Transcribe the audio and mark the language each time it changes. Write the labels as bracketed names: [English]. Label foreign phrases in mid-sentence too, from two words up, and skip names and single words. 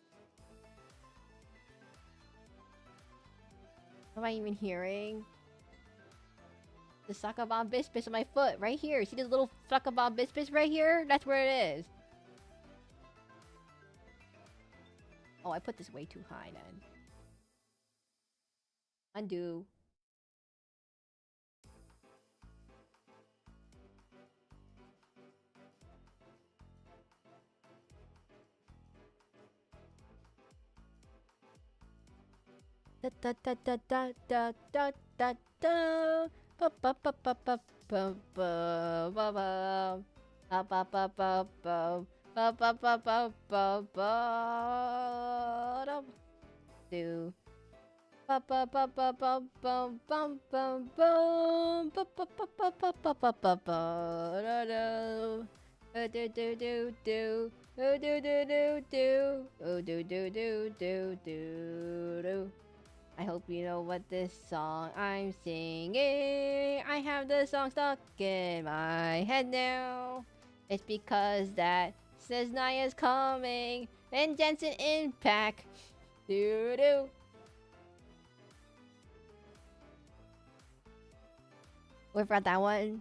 [English] What am I even hearing? The Sakabon Bispis on my foot, right here. See this little Sakabon Bispis right here? That's where it is. Oh, I put this way too high then. Undo. Da da da da da da da da da. Ba ba ba ba ba ba ba ba ba. Ba ba ba ba ba. Ba ba ba ba ba ba. Do. Ba ba ba ba ba bum bum bum bum. Ba ba ba ba ba ba ba ba ba. Da do. Do do do do. Oh do do do do. Oh do do do do do do. I hope you know what this song I'm singing. I have the song stuck in my head now. It's because that says Naya's coming and Jensen Impact. Doo doo. Wait for that one.